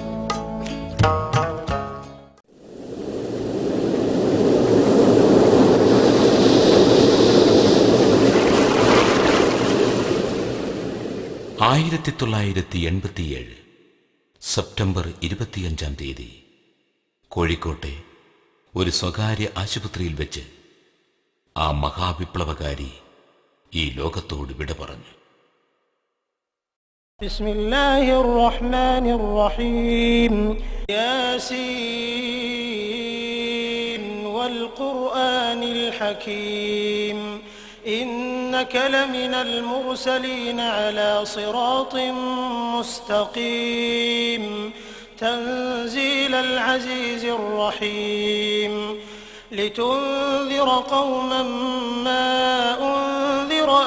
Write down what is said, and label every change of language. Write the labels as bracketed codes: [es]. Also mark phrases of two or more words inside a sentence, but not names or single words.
[ml] (1987) സെപ്റ്റംബർ 25 കോഴിക്കോട്ടെ ഒരു സ്വകാര്യ ആശുപത്രിയിൽ വെച്ച് ആ മഹാവിപ്ലവകാരി ഈ ലോകത്തോട് വിട പറഞ്ഞു. [ar] بسم الله الرحمن الرحيم. يس والقرآن الحكيم. إنك لمن المرسلين على صراط مستقيم تنزيل العزيز الرحيم لتنذر قوما ما أنذر